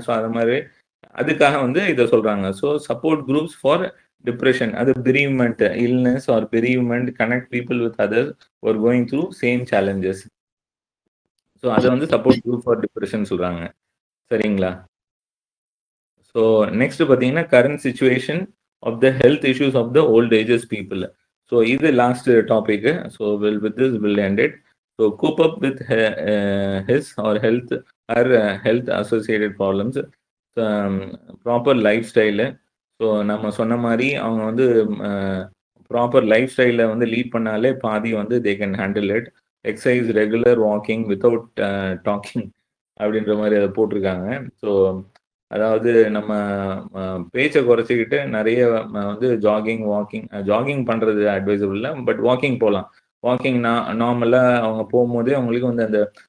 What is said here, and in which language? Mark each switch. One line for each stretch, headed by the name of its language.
Tamil: So அது மாதிரி அதுக்காக வந்து இதை சொல்கிறாங்க.
English: So support groups for depression, அது bereavement, illness or bereavement, connect people with others for going through same challenges.
Tamil: So அதை வந்து சப்போர்ட் குரூப் ஃபார் டிப்ரெஷன் சொல்கிறாங்க. சரிங்களா.
English: So next பார்த்தீங்கன்னா current situation of the health issues of the old ages people. So இது last topic. So with this will end it. So cope up with his or health associated problems, proper lifestyle.
Tamil: So நம்ம சொன்ன மாதிரி அவங்க வந்து proper life ஸ்டைலில் வந்து lead பண்ணாலே பாதி வந்து
English: They can handle it. Exercise, regular walking without talking
Tamil: அப்படின்ற மாதிரி அதை போட்டிருக்காங்க. ஸோ அதாவது நம்ம பேச்சை குறைச்சிக்கிட்டு நிறைய வந்து ஜாகிங் பண்ணுறது அட்வைசபிள் இல்லை, பட் வாக்கிங் போகலாம். வாக்கிங் நார்மலாக அவங்க போகும்போதே அவங்களுக்கு வந்து அந்த